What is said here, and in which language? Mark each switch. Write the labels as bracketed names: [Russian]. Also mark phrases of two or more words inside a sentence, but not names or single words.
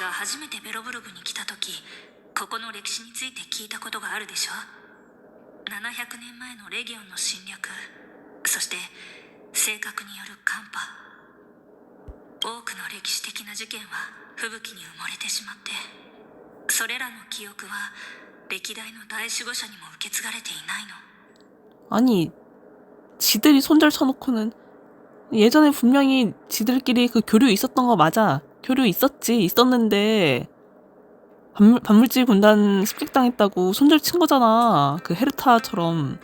[Japanese] が初めてベロブルグに来た時、ここの歴史について聞いたことがあるでしょ。700年前のレギオンの侵略、そして性格による寒波、多くの歴史的な事件は吹雪に埋もれてしまって、それらの記憶は歴代の大守護者にも受け継がれていないの。 [Korean] 아니, 지들이 손절 쳐놓고는 예전에 분명히 지들끼리 그 교류 있었던 거 맞아. 교류 있었는데 반물질 군단 습격당했다고 손절 친 거잖아. 그 헤르타처럼.